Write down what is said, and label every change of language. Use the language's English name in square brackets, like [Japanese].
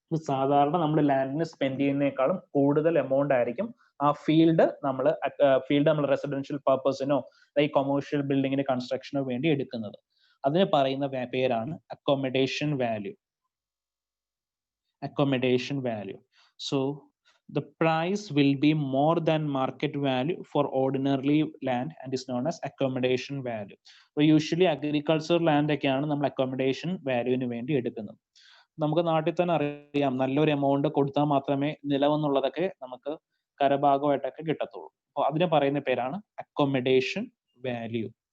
[Malayalam] സാധാരണ നമ്മൾ ലാൻഡിന് സ്പെൻഡ് ചെയ്യുന്നതിനേക്കാളും കൂടുതൽ എമൗണ്ട് ആയിരിക്കും ആ ഫീൽഡ് നമ്മൾ റെസിഡൻഷ്യൽ പർപ്പസിനോ ഈ കൊമേഴ്ഷ്യൽ ബിൽഡിങ്ങിന് കൺസ്ട്രക്ഷനോ വേണ്ടി എടുക്കുന്നത്. അതിന് പറയുന്ന പേരാണ് accommodation value. Accommodation value. So [English] the price will be more than market value for ordinary land and is known as accommodation value. So usually agricultural land [Malayalam] ഒക്കെയാണ് നമ്മൾ accommodation വാല്യൂവിന് വേണ്ടി എടുക്കുന്നത്. നമുക്ക് നാട്ടിൽ തന്നെ അറിയാം, നല്ലൊരു എമൗണ്ട് കൊടുത്താൽ മാത്രമേ നിലവെന്നുള്ളതൊക്കെ നമുക്ക് കരഭാഗമായിട്ടൊക്കെ കിട്ടത്തുള്ളൂ. അപ്പോൾ അതിന് പറയുന്ന പേരാണ് അക്കോമഡേഷൻ വാല്യൂ.